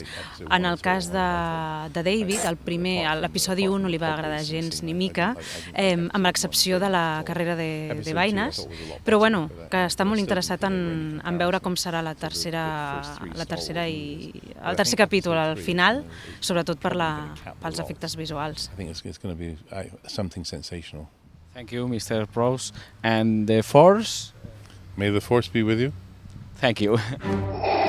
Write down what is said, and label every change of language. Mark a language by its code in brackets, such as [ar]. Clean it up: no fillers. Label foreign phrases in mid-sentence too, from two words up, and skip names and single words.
[ca] En el cas de David, l'episodi 1 no li va agradar gens ni mica, amb l'excepció de la carrera de Vainas, però que està molt interessat en veure com serà el tercer capítol, al final, sobretot pels efectes visuals. [en] Thank you, Mr. Prowse. And the Force? May the Force be with you. Thank you.